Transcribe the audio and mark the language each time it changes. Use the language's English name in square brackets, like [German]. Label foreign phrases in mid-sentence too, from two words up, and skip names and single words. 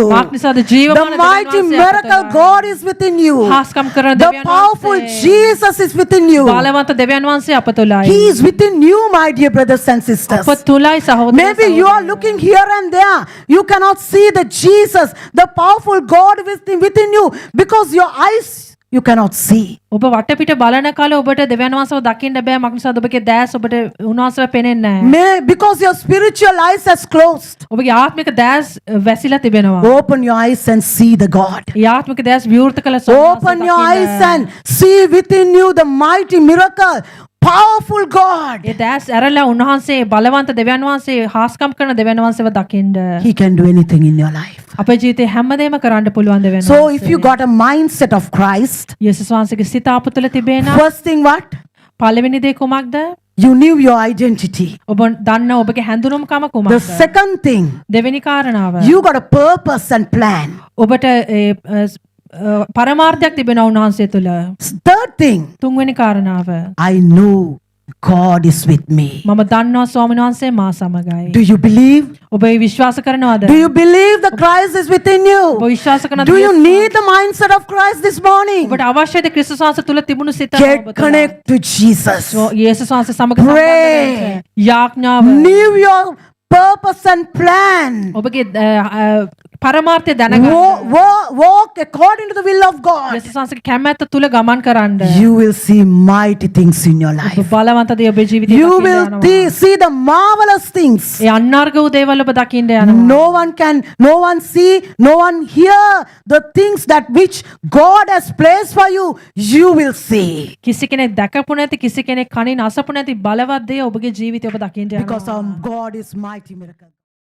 [Sinhala] මාක් නිසාද [English] The [Sinhala] ජීවමාන [English] mighty miracle God is within you. [Sinhala] හාස්කම් කරන [English] The [Sinhala] දෙවියන් [English] powerful [Sinhala] වහන්සේ. [English] Jesus is within you. [Sinhala] බලවන්ත දෙවියන් වහන්සේ අප තුළයි. [English] He is within you, my dear brothers and sisters. [Sinhala] අප තුළයි සහෝදර [English] Maybe you are looking here and there. You cannot see the Jesus, the powerful God within you, because your eyes you cannot see. [Sinhala] ඔබ වටපිට බලන කාලේ ඔබට දෙවියන් වහන්සේව දකින්න බෑ. මක් නිසාද ඔබගේ දැස් ඔබට උන්වහන්සේව පේන්නේ නැහැ. [English] Because your spiritual eyes has closed. [Sinhala] ඔබගේ ආත්මික දැස් වැසිලා තිබෙනවා. [English] Open your eyes and see the God. [Sinhala] ඒ ආත්මික දැස් විවෘත කළ [English] Open your eyes and see within you the mighty miracle. Powerful God. [Sinhala] ඒ දැස් ඇරලා උන්වහන්සේ බලවන්ත දෙවියන් වහන්සේ හාස්කම් කරන දෙවියන් වහන්සේව දකින්න. [English] He can do anything in your life. [Sinhala] අපේ ජීවිතේ හැමදේම කරන්න පුළුවන් දෙවියන් [English] So [Sinhala] වහන්සේ. [English] if you got a mindset of Christ, [Sinhala] යේසුස් වහන්සේගේ සිත අප තුළ තිබේ නම් [English] first thing what? [Sinhala] පළවෙනි දේ කුමක්ද? [English] You knew your identity. [Sinhala] ඔබ දන්න ඔබගේ හැඳුනුම්කම [English] The [Sinhala] කුමක්ද? [English] second thing, [Sinhala] දෙවෙනි කාරණාව. [English] you got a purpose and plan. [Sinhala] ඔබට පරමාර්ථයක් තිබෙනවා උන්වහන්සේ තුළ. [English] Third thing, [Sinhala] තුන්වෙනි කාරණාව. [English] I know God is with me. [Sinhala] මම දන්නවා ස්වාමීන් වහන්සේ මා සමගයි. [English] Do you believe? [Sinhala] ඔබ ඒ විශ්වාස කරනවද? [English] Do you believe the Christ is within [Sinhala] ඔබ [English] you? [Sinhala] විශ්වාස කරනවද? [English] Do you need the mindset of Christ this morning? [Sinhala] ඔබට අවශ්‍යද ක්‍රිස්තුස් වහන්සේ තුළ තිබුණු සිත [English] Get connect to Jesus. [Sinhala] යේසුස් වහන්සේ සමග [English] Pray. [Sinhala] සම්බන්ධ වෙන්න. යාඥාව. [English] Live your purpose and plan. [Sinhala] ඔබගේ පරමාර්ථය දැනගන්න. [English] Walk according to the will of God. [Sinhala] යේසුස් වහන්සේගේ කැමැත්ත තුළ ගමන් කරන්න. [English] You will see mighty things in your [Sinhala] ඔබ [English] life. [Sinhala] බලවන්ත දේ ඔබේ ජීවිතේ [English] You [Sinhala] දකින්න [English] will [Sinhala] යනවා. [English] see the marvelous things. [Sinhala] ඒ අන්නාර්ග වූ දේවල් ඔබ දකින්න යනවා. [English] No one see, no one hear the things that which God has placed for you. You will see. [Sinhala] කිසි කෙනෙක් දැකපු නැති කිසි කෙනෙක් කනින් අසපු නැති බලවත් දේ ඔබගේ ජීවිතේ ඔබ දකින්න [English] Because [Sinhala] යනවා. [English] our God is mighty miracle.